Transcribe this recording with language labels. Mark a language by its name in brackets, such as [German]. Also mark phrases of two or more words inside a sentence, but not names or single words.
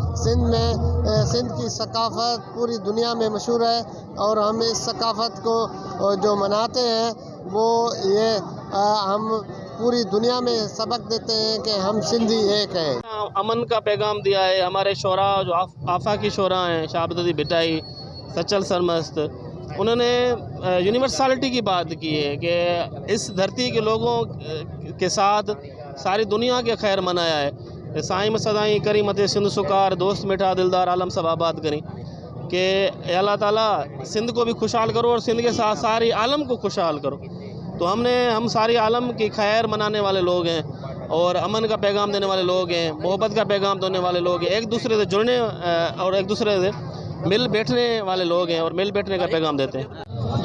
[Hindi] सिंध की सकाफ़त पूरी दुनिया में मशहूर है, और हम इस सकाफ़त को जो मनाते हैं वो ये हम पूरी दुनिया में सबक देते हैं कि हम सिंधी एक हैं। अमन का पैगाम दिया है हमारे शोरा, जो आफाकी शोरा हैं, शाहबदी बिटाई, सचल सरमस्त, उन्होंने यूनिवर्सलिटी की बात की है कि इस धरती के लोगों के साथ सारी दुनिया के खैर मनाया है। साईं सदाई करी मते सिंध सुकार दोस्त मिठा दिलदार आलम सब आबाद करें कि अल्लाह ताला सिंध को भी खुशहाल करो और सिंध के साथ सारी आलम को खुशहाल करो। तो हम सारी आलम की खैर मनाने वाले लोग हैं और अमन का पैगाम देने वाले लोग हैं, मोहब्बत का पैगाम देने वाले लोग हैं, एक दूसरे से जुड़ने और एक दूसरे से मिल बैठने वाले लोग हैं और मिल बैठने का पैगाम देते हैं।